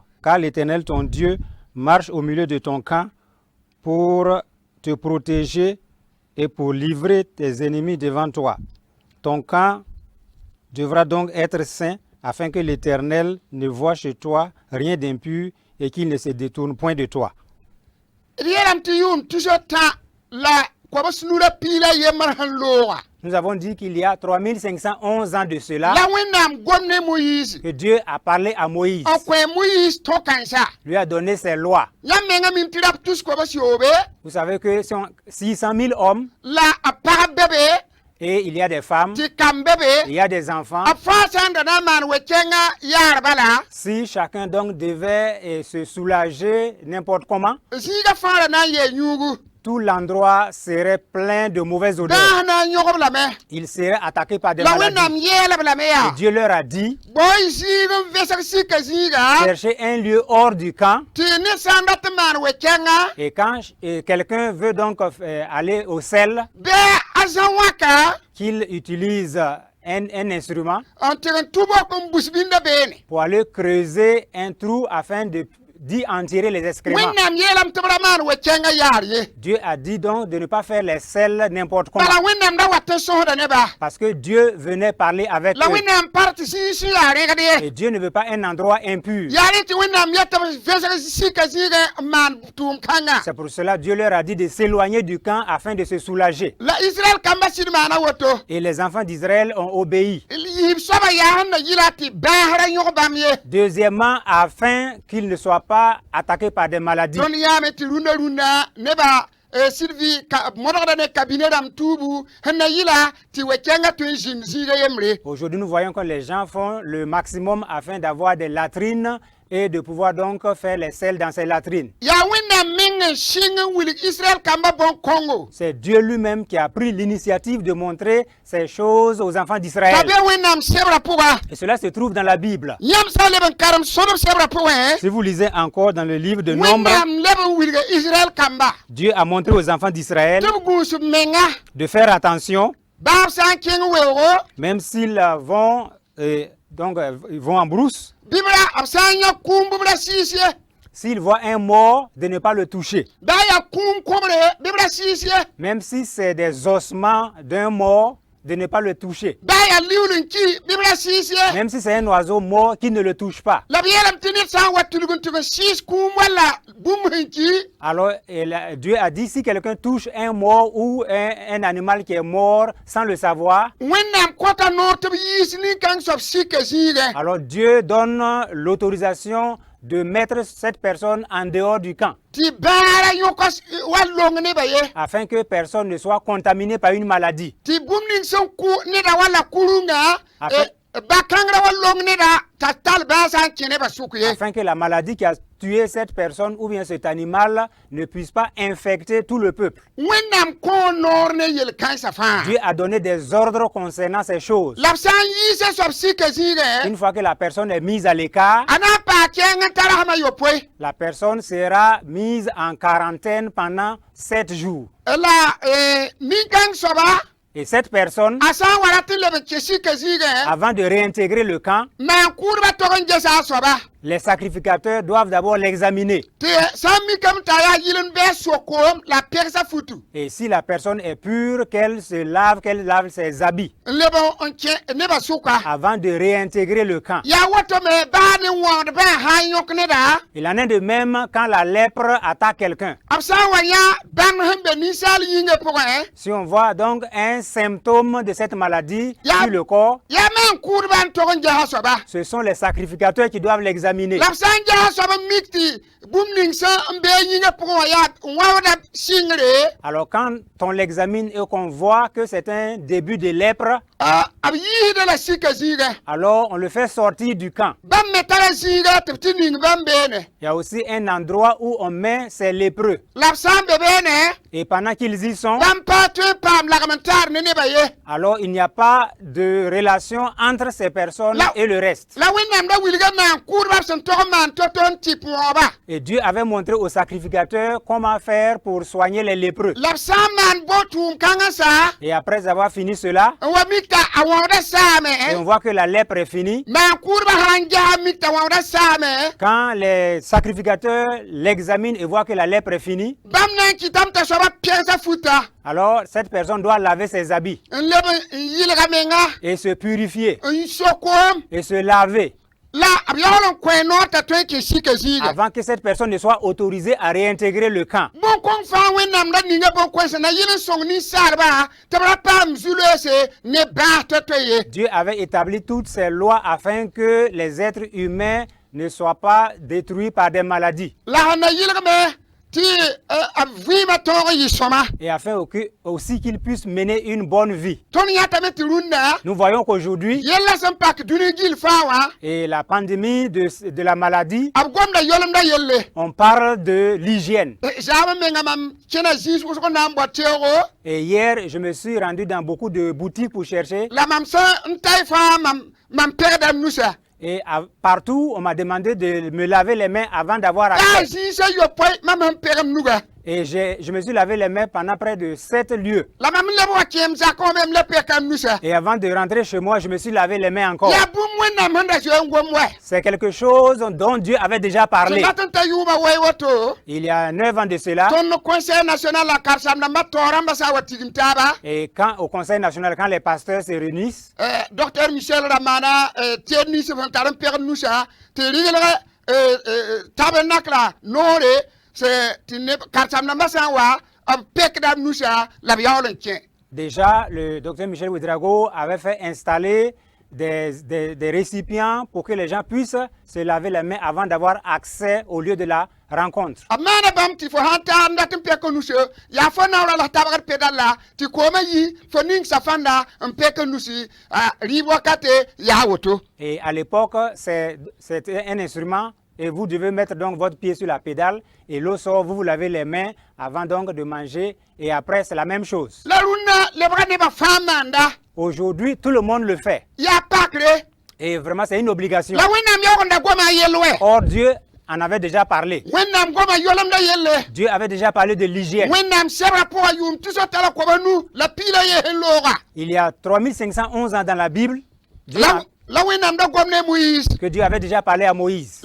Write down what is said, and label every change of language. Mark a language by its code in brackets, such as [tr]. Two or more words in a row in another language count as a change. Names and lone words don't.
[fr] Car l'Éternel, ton Dieu, marche au milieu de ton camp pour te protéger et pour livrer tes ennemis devant toi. Ton camp devra donc être saint afin que l'Éternel ne voie chez toi rien d'impur et qu'il ne se détourne point de toi. [mos] Rieram ti yum toujours ta la ko ba snura pila yemar han loa [fr] Nous avons dit qu'il y a 3511 ans de cela [mos] la wẽnnaam gomne Moïse [fr] que Dieu a parlé à Moïse, [mos] n kõ Moïse tõ kãnsa [fr] lui a donné ses lois. [mos] yãmb menga mim tɩ rab tus ko ba siobe [fr] Vous savez que ce sont 600 000 hommes [mos] la a pagb bebe [fr] et il y a des femmes, [mos] tɩ kam bebe [fr] il y a des enfants. [mos] a fãa sã n da na n maan wɛ-kẽngã yaar bala [fr] Si chacun donc devait se soulager n'importe comment, [mos] zĩigã fãa ra na n yɛɛ yũugu [fr] tout l'endroit serait plein de mauvaises odeurs. [mos] daas na n yõgb lame [fr] Ils seraient attaqués par des la maladies. [mos] wẽnnaam yɛɛlb lame [fr] Et [mos] yaa [fr] Dieu leur a dit, [mos] boy zĩig n vẽsg sika zĩiga [fr] cherchez un lieu hors du camp. [mos] tɩ ne sã n dat n maan wɛ-kẽngã [fr] Et quand quelqu'un veut donc aller au sel, [mos] bɩ a zã wãka [fr] qu'il utilise un instrument [mos] n tɩg n tʋbk n bus bĩnda beene [fr] pour aller creuser un trou afin d'y en tirer les excréments. [mos] wẽnnaam yeelame tɩ b ra maan wɛ-kẽngã yaar ye [fr] Dieu a dit donc de ne pas faire les sels n'importe comment. [mos] bala wẽnnaam da wat n sõsda nebã [fr] Parce que Dieu venait parler avec la eux. [mos] wẽnnaam par tɩ zĩig sẽn yaa rẽgd ye [fr] Et Dieu ne veut pas un endroit impur. [mos] yaa rẽ tɩ wẽnnaam yet b vẽsg sika zĩigẽ n maan tʋʋm kãngã [fr] C'est pour cela Dieu leur a dit de s'éloigner du camp afin de se soulager. [mos] la Israël kambã sɩd maana woto [fr] Et les enfants d'Israël ont obéi. [mos] yiib soaba yaa sẽn na yɩla tɩ baasra yõg bãmb ye [fr] Deuxièmement, afin qu'ils ne soient pas attaqués par des maladies. [mos] tõnd yãame tɩ rũndã nebã sɩd vɩ modgda ne kabine rãmb tuubu sẽn na yɩla tɩ wɛ-kẽngã tõe n zĩnd zĩiga yembre [fr] Aujourd'hui, nous voyons que les gens font le maximum afin d'avoir des latrines et de pouvoir donc faire les sels dans ces latrines. [mos] yaa wẽnnaam meng n sɩng n wilg Israël kambã bõn-kõngo [fr] C'est Dieu lui-même qui a pris l'initiative de montrer ces choses aux enfants [mos] t'a [fr] d'Israël. [mos] be wẽnnaam sebrã pʋga [fr] Et cela se trouve dans la Bible. [mos] yãmb sã n leb n karem sõdb sebrã pʋgẽ [fr] Si vous lisez encore dans le livre de Nombre, [mos] wẽnnaam leb n wilga Israël kamba [fr] Dieu a montré aux enfants d'Israël [mos] tɩ b gũus b menga [fr] de faire attention, [mos] baab sã n kẽng weoogo [fr] même s'ils vont, ils vont en brousse, [mos] bɩ b ra b sã n yã kũum bɩ b ra siis ye [fr] s'ils voient un mort, de ne pas le toucher. [mos] baa yaa kũum kõbre bɩ b ra siis ye [fr] Même si c'est des ossements d'un mort, de ne pas le toucher. [mos] baa yaa liuul n ki bɩ b ra siis ye [fr] Même si c'est un oiseau mort, qui ne le touche pas. [mos] la b yeelame tɩ ned sã n wa tulg n tɩg n siis kũum wala bũmb sẽn ki [fr] Alors, Dieu a dit, si quelqu'un touche un mort ou un animal qui est mort sans le savoir, [mos] wẽnnaam kõta noor tɩ b yiis nin-kãng soab sika zĩigẽ [fr] alors Dieu donne l'autorisation de mettre cette personne en dehors du camp, [mos] tɩ baara yõka wa long nebã ye [fr] afin que personne ne soit contaminé par une maladie. [mos] tɩ bũmb ning sẽn neda wala kurunga [fr] Afin- [mos] ba-kãngrã wa long neda t'a tal bãa sã n kẽ nebã sʋk ye [fr] Afin que la maladie qui a tué cette personne ou bien cet animal ne puisse pas infecter tout le peuple. [mos] wẽnnaam kõo noor ne yel-kãensã fãa [fr] Dieu a donné des ordres concernant ces choses. [mos] la b sã n yiisã soab sika zĩigẽ [fr] Une fois que la personne est mise à l'écart, [mos] a na n paa kẽeng n tara sãmã yopoe [fr] la personne sera mise en quarantaine pendant 7 jours. [mos] la nin-kãng soaba [fr] Et cette personne, [mos] a sã n wa rat n leb n kẽ sika zĩigẽ [fr] avant de réintégrer le camp, [mos] maan-kʋʋdbã tog n gesa a soaba [fr] les sacrificateurs doivent d'abord l'examiner. [mos] tɩ sã n mikame t'a yaa yɩl n bɩ sokoom la pɛgsa futu [fr] Et si la personne est pure, qu'elle lave ses habits [mos] n leb n kẽ nebã sʋka [fr] avant de réintégrer le camp. [mos] yaa woto me baa ne wãgd bã sã n yõk neda [fr] Il en est de même quand la lèpre attaque quelqu'un. [mos] b sã n wa yã bãmb sẽn be ninsaal yĩngã pʋgẽ [fr] Si on voit donc un symptôme de cette maladie Ya- sur le corps, [mos] yaa maan-kʋʋdbã n tog n gesa soaba [fr] ce sont les sacrificateurs qui doivent l'examiner. [mos] la b sã n gesa soab n mik tɩ bũmb ning sẽn n bee yĩngã pʋgẽ wã yaa n wãbda sɩngre [fr] Alors quand on l'examine et qu'on voit que c'est un début de lèpre, [mos] b yiisda la sika zĩigẽ [fr] alors on le fait sortir du camp. [mos] bãmb me tara zĩiga tɩ b tɩ ning bãmb beene [fr] Il y a aussi un endroit où on met ces lépreux. [mos] la b sã n be beene [fr] Et pendant qu'ils y sont, [mos] bãmb paa tõe n paam lagm n taar ne nebã ye [fr] alors il n'y a pas de relation entre ces personnes Là- et le reste. [mos] la wẽnnaam da wilga maan-kʋʋdbã b sẽn tog n maan to-to n tɩp wãoba [fr] Et Dieu avait montré aux sacrificateurs comment faire pour soigner les lépreux. [mos] la b sã n maan bo-tʋʋm kãngã sa [fr] Et après avoir fini cela, [mos] n wa mik t'a a wãoda [fr] et [mos] saame [fr] on voit que la lèpre est finie, [mos] maan-kʋʋdbã sã n gesa mik t'a wãoda saame [fr] quand les sacrificateurs l'examinent et voient que la lèpre est finie, [mos] bãmb na n kɩtame t'a soaba pɛgsa futa [fr] alors cette personne doit laver ses habits [mos] n leb n yɩlga menga [fr] et se purifier [mos] n sokoom [fr] et se laver. [mos] la b yaool n kõ noor t'a tõe n kẽ sika zĩiga [fr] avant que cette personne ne soit autorisée à réintégrer le camp. [mos] bõn-kõng fãa wẽnnaam ra ninga bõn-kõensa na yɩl n sõng ninsaalba tɩ b ra paam zu-loeese ne bãas to-to ye [fr] Dieu avait établi toutes ces lois afin que les êtres humains ne soient pas détruits par des maladies [mos] la sẽn na yɩlgme tɩ b vɩɩmã tõog n yɩ sõma [fr] et afin aussi qu'ils puissent mener une bonne vie. [mos] tõnd yãtame tɩ rũnnã [fr] Nous voyons qu'aujourd'hui, [mos] yella sẽn pak dũni gil fãa wã [fr] et la pandémie de la maladie, [mos] b gomda yolemda yelle [fr] on parle de l'hygiène. [mos] zaam menga mam kẽna zĩis wʋsg na n bao teoogo [fr] Et hier, je me suis rendu dans beaucoup de boutiques pour chercher. [mos] la mam sẽn n taɩ fãa mam pɛgda m nusa [fr] Et partout, on m'a demandé de me laver les mains avant d'avoir [mos] yaa [fr] accès. [mos] zĩisã yopoe mam sẽn pɛg m nuga [fr] Et je me suis lavé les mains pendant près de 7 lieues. [mos] la mam leb wa kẽem zakõ mem la pɛka m nusa [fr] Et avant de rentrer chez moi, je me suis lavé les mains encore. [mos] yaa bũmb wẽnnaam sẽn da zoe n gom wɛ [fr] C'est quelque chose dont Dieu avait déjà [mos] tɩ [fr] parlé. [mos] gat n ta yʋʋma wɛ woto [fr] Il y a 9 ans de cela. [mos] tõnd [fr] conseil national [mos] la karsam dãmbã taoor rãmbã sã n wa tigim taaba [fr] Et quand au Conseil national, quand les pasteurs se réunissent, [mos] docteur michel ra maana teed nins sẽn tar n pɛgd nusa tɩ rɩglg tabernakla noore tɩ karsam dãmbã sã n wa b pɛkda b nusa la b yaool n kẽ [fr] déjà, le docteur Michel Ouedraogo avait fait installer des récipients pour que les gens puissent se laver les mains avant d'avoir accès au lieu de la rencontre. [mos] b maana bãmb tɩ fo sãn taar n dat n pɛk nusse yaa fo naoora la tabgd peda la tɩ koomã yi fo ning safãnda n pɛk nusi rɩɩb wakate yaa woto [fr] Et à l'époque, c'était un instrument et vous devez mettre donc votre pied sur la pédale et l'eau sort, vous vous lavez les mains avant donc de manger et après c'est la même chose. [mos] la rũnnã lebga nebã fãa maanda [fr] Aujourd'hui, tout le monde le fait [mos] yaa pakre [fr] et vraiment c'est une obligation. [mos] la wẽnnaam yaoog n da goma a yell wɛ [fr] Or Dieu en avait déjà parlé. [mos] wẽnnaam goma yolemda yelle [fr] Dieu avait déjà parlé de l'hygiène. [mos] wẽnnaam sɛbra pʋga yʋʋm tɩ so tala koba nu la piila yee sẽn looga [fr] Il y a 3511 ans dans la Bible [mos] la wẽnnaam da gom ne moïse que Dieu avait déjà parlé à Moïse.